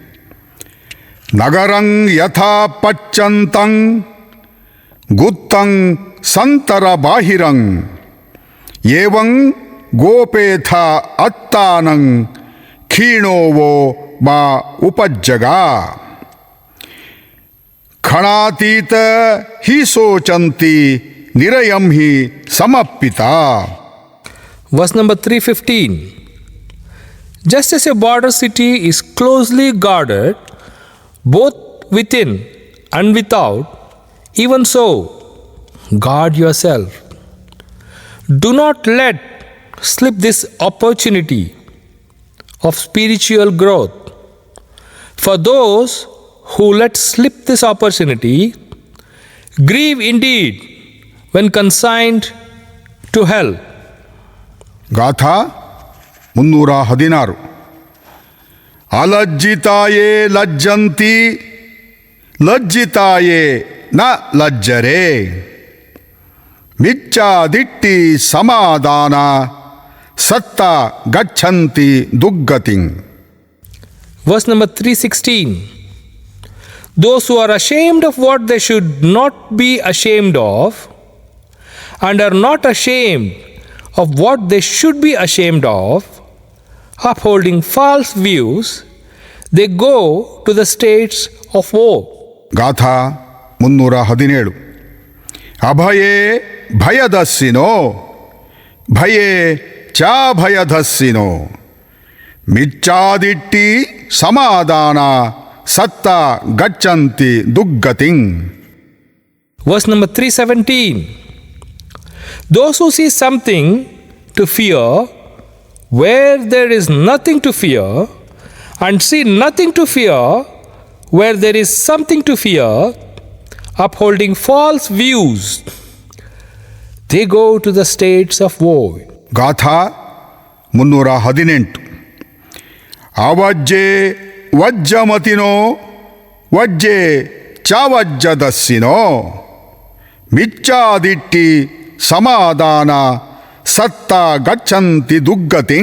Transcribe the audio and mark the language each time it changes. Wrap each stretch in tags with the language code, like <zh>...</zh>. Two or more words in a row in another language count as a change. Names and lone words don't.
<pi>ನಗರಂ ಯಥಾ ಪಚ್ಚಂತಂ ಗುತ್ತಂ ಸಂತರ ಬಾಹಿರಂ ಏವಂ ಗೋಪೇಥ ಅತ್ತಾನಂ ಖೀಣೋವೋ ಮಾ ಉಪಜ್ಜಗಾ ಖಣಾತೀತ ಹಿ ಸೋಚಂತಿ ನಿರಯಂ ಹಿ ಸಮಪ್ಪಿತಾ.</pi> <en>Verse number 315. Just as a border city is closely guarded, both within and without, even so, guard yourself. Do not let slip this opportunity of spiritual growth. For those who let slip this opportunity grieve indeed when consigned to hell.</en> <pi>ಗಾಥಾ 316. ಅಲಜ್ಜಿತಾಯೇ ಲಜ್ಜಂತಿ ಲಜ್ಜಿತಾಯೇ ನ ಲಜ್ಜರೆ ಮಿಚ್ಚಾದಿಟ್ಟಿ ಸಮಾಧಾನ ಸತ್ತ ಗಚ್ಚಂತಿ ದುಗ್ಗತಿಂ.</pi> <en>Verse number 316. Those who are ashamed of what they should not be ashamed of, and are not ashamed of what they should be ashamed of, upholding false views, they go to the states of woe.</en> <pi>ಗಾಥಾ 317. ಅಭಯೇ ಭಯದಸ್ಸಿನೋ ಭಯೇ ಚ ಭಯದಸ್ಸಿನೋ ಮಿಚ್ಚಾದಿಟ್ಟಿ ಸಮಾಧಾನ ಸತ್ತ ಗಚ್ಚಂತಿ ದುಗ್ಗತಿಂ.</pi> <en>Verse number 317. Those who see something to fear where there is nothing to fear, and see nothing to fear where there is something to fear, upholding false views, they go to the states of woe.</en> <pi>ಗಾಥಾ 318. ಅವಜ್ಜೆ ವಜ್ಜಮತಿನೋ ವಜ್ಜೆ ಚಾವಜ್ಜದಸ್ಸಿನೋ ಮಿಚ್ಚಾದಿಟ್ಟಿ ಸಮಾಧಾನ ಸತ್ತ ಗಚ್ಚಂತಿ ದುಗ್ಗತಿಂ.</pi>